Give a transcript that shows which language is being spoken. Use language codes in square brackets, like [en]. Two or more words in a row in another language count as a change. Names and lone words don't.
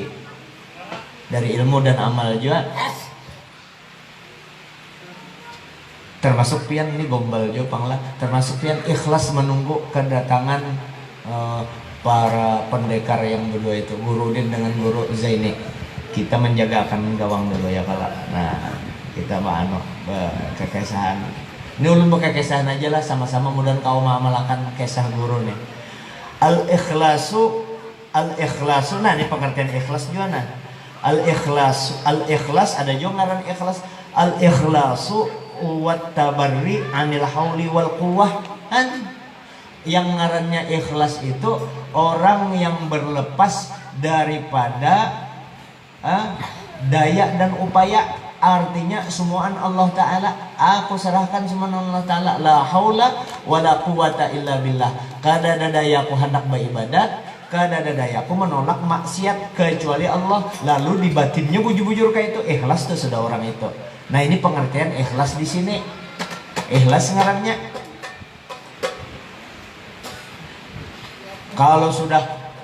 [bjn] Dari ilmu dan amal juga termasuk pian ini gombal jo panglah, termasuk pian ikhlas menunggu kedatangan para pendekar yang berdua itu, Guru Udin dengan Guru Zaini. Kita menjaga akan gawang dulu ya kalau. Nah, kita kekesahan. Ini ulun kekesahan aja lah sama-sama, mudah kau mengamalkan kisah guru nih. Al-ikhlasu nah ini pengertian ikhlas juga nah. Al-ikhlas ada juga ngaran ikhlas. [ar] الإخلاص والتبري عن الحول والقوة. [bjn] Yang ngarannya ikhlas itu orang yang berlepas daripada daya dan upaya. Artinya semuaan Allah Ta'ala, aku serahkan semuaan Allah Ta'ala, [ar] لا حول ولا قوة إلا بالله. [bjn] Kada ada dayaku hendak beribadat, kada ada dayaku menolak maksiat kecuali Allah. Lalu di batinnya bujur-bujur kayak itu ikhlas tuh sudah orang itu. Nah, ini pengertian ikhlas di sini. Ikhlas ngarannya kalau sudah